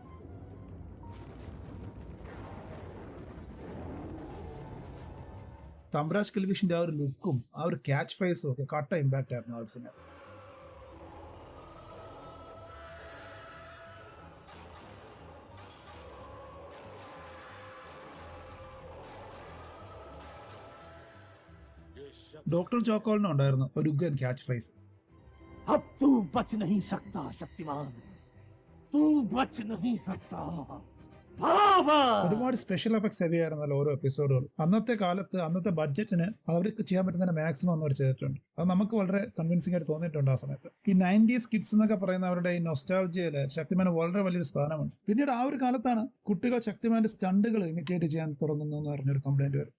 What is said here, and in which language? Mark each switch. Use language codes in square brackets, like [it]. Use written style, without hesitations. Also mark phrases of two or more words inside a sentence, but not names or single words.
[ml] തംരാജ് കെൽവിഷിന്റെ ആ ഒരു ലുക്കും ആ ഒരു ക്യാച്ച് ഫ്രൈസും ഒക്കെ കട്ട ഇമ്പാക്ട് ആയിരുന്നു ആ സമയത്ത്. ഡോക്ടർ ജോക്കോളിനും ഉണ്ടായിരുന്നു ഒരു ഉഗ്രൻ [en] catch phrase. [hi] अब तू बच नहीं सकता शक्तिमान, तू बच नहीं सकता. [ml] ഒരുപാട് [en] special effects [ml] ഹെവി ആയിരുന്നല്ലോ ഓരോ എപ്പിസോഡുകളും. അന്നത്തെ കാലത്ത് അന്നത്തെ ബഡ്ജറ്റിന് അവർക്ക് ചെയ്യാൻ പറ്റുന്ന മാക്സിമം അവർ ചെയ്തിട്ടുണ്ട്. അത് നമുക്ക് വളരെ കൺവിൻസിംഗ് ആയിട്ട് തോന്നിയിട്ടുണ്ട് ആ സമയത്ത്. ഈ 90s കിഡ്സ് എന്നൊക്കെ പറയുന്ന അവരുടെ ഈ നൊസ്റ്റാൾജിയയില് ശക്തിമാന് വളരെ വലിയൊരു സ്ഥാനമുണ്ട്. പിന്നീട് ആ ഒരു കാലത്താണ് കുട്ടികൾ ശക്തിമാന്റെ സ്റ്റണ്ടുകൾ ഇമിറ്റേറ്റ് ചെയ്യാൻ തുടങ്ങുന്നു എന്ന് പറഞ്ഞൊരു കംപ്ലൈന്റ് വരുന്നത്.